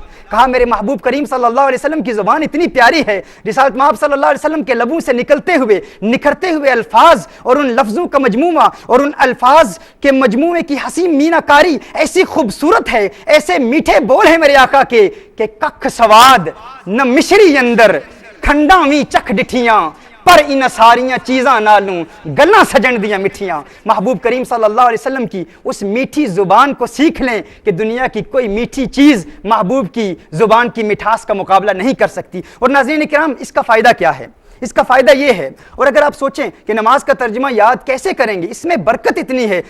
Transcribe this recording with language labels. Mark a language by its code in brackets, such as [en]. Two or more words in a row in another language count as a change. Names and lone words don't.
[ur] کہا میرے محبوب کریم [ar] صلی اللہ علیہ وسلم [ur] کی زبان اتنی پیاری ہے, رسالت مآب [ar] صلی اللہ علیہ وسلم [ur] کے لبوں سے نکلتے ہوئے نکھرتے ہوئے الفاظ اور ان لفظوں کا مجموعہ اور ان الفاظ کے مجموعے کی حسین مینا کاری ایسی خوبصورت ہے, ایسے میٹھے بول ہیں میرے آقا کے کہ [pa] ککھ سواد نہ مشری اندر, کھنڈا وی چکھ ڈٹھیاں پر ان ساریاں چیزاں نالوں گلاں سجن دیاں مٹھیاں. [ur] محبوب کریم [ar] صلی اللہ علیہ وسلم [ur] کی اس میٹھی زبان کو سیکھ لیں کہ دنیا کی کوئی میٹھی چیز محبوب کی زبان کی مٹھاس کا مقابلہ نہیں کر سکتی. اور ناظرین کرام, اس کا فائدہ کیا ہے؟ اس کا فائدہ یہ ہے, اور اگر آپ سوچیں کہ نماز کا ترجمہ یاد کیسے کریں گے, اس میں برکت اتنی ہے.